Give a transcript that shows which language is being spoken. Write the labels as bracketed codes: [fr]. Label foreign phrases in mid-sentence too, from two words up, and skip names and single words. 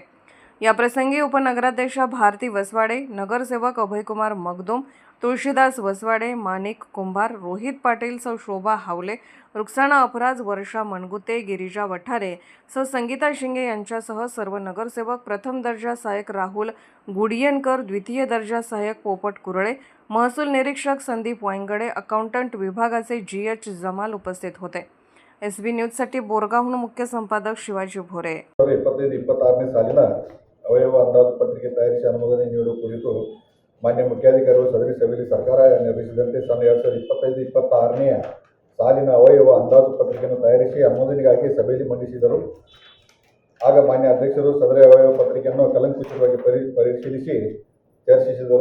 [mr] याप्रसंगी उपनगराध्यक्षा भारती वसवाडे, नगरसेवक अभयकुमार मगदूम, तुळशीदास वसवाडे, माणिक कुंभार, रोहित पाटील, सौ शोभा हावले, रुक्साना अपराज, वर्षा मनगुते, गिरिजा वठारे, सौ संगीता शिंगे यांच्यासह सर्व नगरसेवक, प्रथम दर्जा सहाय्यक राहुल गुडियनकर, द्वितीय दर्जा सहाय्यक पोपट कुरळे, महसूल निरीक्षक संदीप वांगडे, अकाउंटंट विभागाचे GH जमाल उपस्थित होते. SB न्यूजसाठी बोरगावहून मुख्य संपादक शिवाजी भोरे. [kn] 2026 ಸಾಲಿನ ಅವಯವ ಅಂದಾಜು ಪತ್ರಿಕೆ ತಯಾರಿಸಿ ಅನುಮೋದನೆ ನೀಡುವ ಕುರಿತು ಮಾನ್ಯ ಮುಖ್ಯಾಧಿಕಾರಿಗಳು ಸದರಿ ಸಭೆಯಲ್ಲಿ ಸರ್ಕಾರ ನಿರ್ದೇಶಿಸಿದಂತೆ ಸನ್ 2025-26ನೇ ಸಾಲಿನ ಅವಯವ ಅಂದಾಜು ಪತ್ರಿಕೆಯನ್ನು ತಯಾರಿಸಿ ಅನುಮೋದನೆಗಾಗಿ ಸಭೆಯಲ್ಲಿ ಮಂಡಿಸಿದರು. ಆಗ ಮಾನ್ಯ ಅಧ್ಯಕ್ಷರು ಸದರಿ ಅವಯವ ಪತ್ರಿಕೆಯನ್ನು ಕಲಂಕುಷವಾಗಿ ಪರಿಶೀಲಿಸಿ ಚರ್ಚಿಸಿದರು.